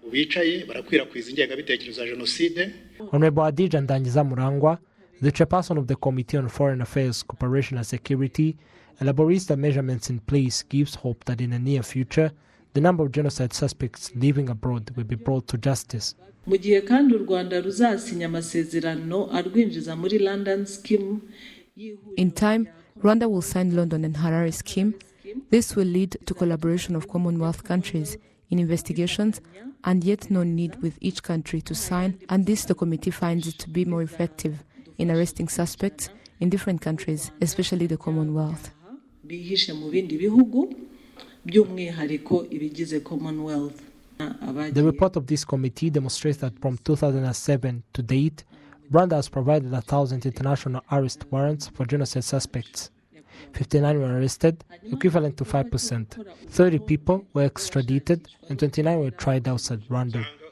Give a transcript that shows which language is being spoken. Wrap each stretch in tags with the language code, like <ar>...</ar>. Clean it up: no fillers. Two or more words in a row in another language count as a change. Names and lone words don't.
<en>Honorable Adija Ndangiza Murangwa, the chairperson of the Committee on Foreign Affairs, Cooperation and Security, elaborates the measurements in place gives hope that in the near future, the number of genocide suspects living abroad will be brought to justice.</en> <rw>Mu gihe kandi u Rwanda ruzasinya amasezerano arwinjiza muri London scheme.</rw> <en>In time, Rwanda will sign London and Harare scheme. This will lead to collaboration of Commonwealth countries in investigations, and yet no need with each country to sign, and this the committee finds it to be more effective in arresting suspects in different countries, especially the Commonwealth.</en> <rw>Bihishe mu bindi bihugu by'umwihariko ibigize Commonwealth.</rw> <en>The report of this committee demonstrates that from 2007 to date, Rwanda has provided 1,000 international arrest warrants for genocide suspects. 59 were arrested, equivalent to 5%. 30 people were extradited, and 29 were tried outside Rwanda.</en>